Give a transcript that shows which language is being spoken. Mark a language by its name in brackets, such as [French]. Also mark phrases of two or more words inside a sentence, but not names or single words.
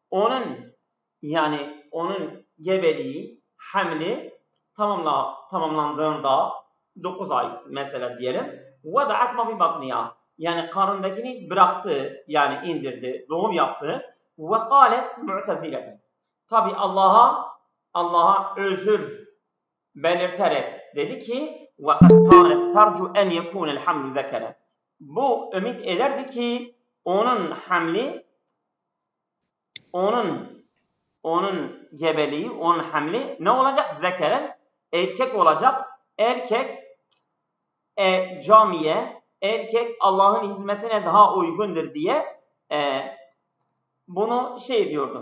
[Turkish] Onun gebeliği, hamli tamamlandığında 9 ay mesela diyelim. [Arabic] وضعت ما في بطنها. [Turkish] Yani karnındakini bıraktı, yani indirdi, doğum yaptı. [Arabic] وقالت معتذرة. [Turkish] Tabi Allah'a özür belirterek dedi ki [Arabic] وَقَدْ كَانَتْ تَرْجُ اَنْ يَكُونَ الْحَمْلُ ذَكَرًا. [Turkish] Bu ümit ederdi ki onun gebeliği, onun hamli ne olacak? Zekeren, erkek olacak. Erkek camiye, erkek Allah'ın hizmetine daha uygundur diye bunu diyordu.